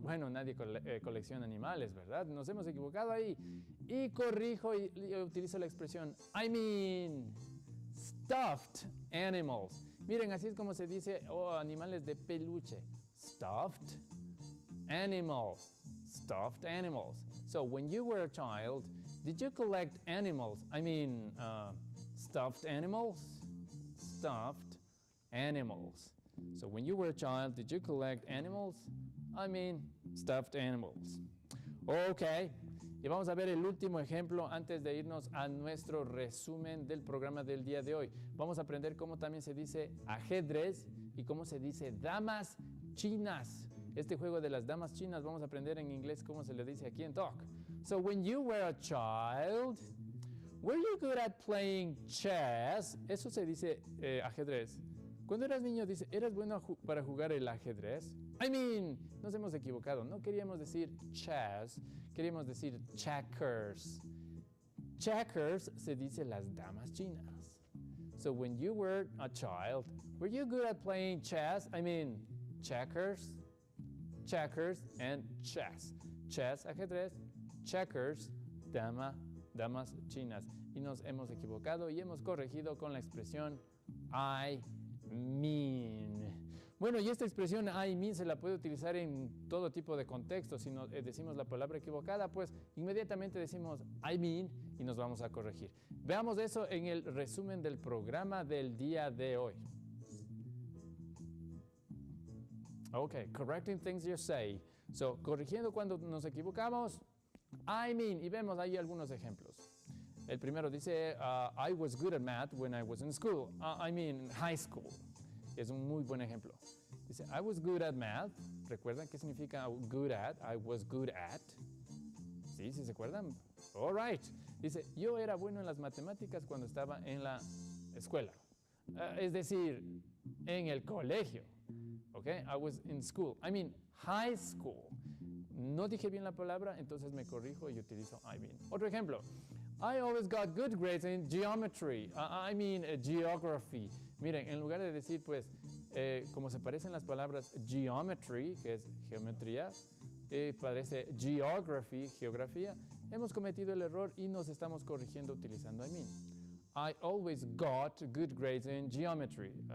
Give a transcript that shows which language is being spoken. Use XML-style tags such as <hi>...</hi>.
<es>Bueno, nadie colecciona animales, ¿verdad? Nos hemos equivocado ahí. Y corrijo y utilizo la expresión</es> <en>I mean stuffed animals.</en> <es>Miren, así es como se dice animales de peluche.</es> <en>Stuffed animals. Stuffed animals. So when you were a child, did you collect animals? I mean, stuffed animals? Stuffed animals. So when you were a child, did you collect animals? I mean, stuffed animals. Okay.</en> <es>Y vamos a ver el último ejemplo antes de irnos a nuestro resumen del programa del día de hoy. Vamos a aprender cómo también se dice ajedrez y cómo se dice damas chinas. Este juego de las damas chinas vamos a aprender en inglés cómo se le dice aquí en Talk.</es> <en>So when you were a child, were you good at playing chess?</en> <es>Eso se dice ajedrez. Cuando eras niño, dice, ¿eras bueno para jugar el ajedrez?</es> <en>I mean,</en> <es>nos hemos equivocado. No queríamos decir chess, queríamos decir checkers. Checkers se dice las damas chinas.</es> <en>So when you were a child, were you good at playing chess? I mean, checkers, checkers, and chess.</en> <es>Chess, ajedrez, checkers, damas chinas. Y nos hemos equivocado y hemos corregido con la expresión</es> <en>I mean.</en> <es>Bueno, y esta expresión</es> <en>I mean</en> <es>se la puede utilizar en todo tipo de contextos. Si decimos la palabra equivocada, pues inmediatamente decimos</es> <en>I mean</en> <es>y nos vamos a corregir. Veamos eso en el resumen del programa del día de hoy.</es> <en>Okay, correcting things you say.</en> <es>So, corrigiendo cuando nos equivocamos,</es> <en>I mean,</en> <es>y vemos ahí algunos ejemplos. El primero dice,</es> <en>I was good at math when I was in school. I mean, high school.</en> <es>Es un muy buen ejemplo.</es> <en>Dice, I was good at math.</en> <es>¿Recuerdan qué significa good at?</es> <en>I was good at.</en> <es>¿Sí se acuerdan?</es> <en>All right.</en> <es>Dice, yo era bueno en las matemáticas cuando estaba en la escuela. Es decir, en el colegio. Okay?</es> <en>I was in school. I mean, high school.</en> <es>No dije bien la palabra, entonces me corrijo y utilizo I mean. Otro ejemplo.</es> <en>I always got good grades in geometry. I mean geography.</en> <es>Miren, en lugar de decir, pues, como se parecen las palabras geometry, que es geometría, parece geography, geografía, hemos cometido el error y nos estamos corrigiendo utilizando I mean.</es> <en>I always got good grades in geometry.</en>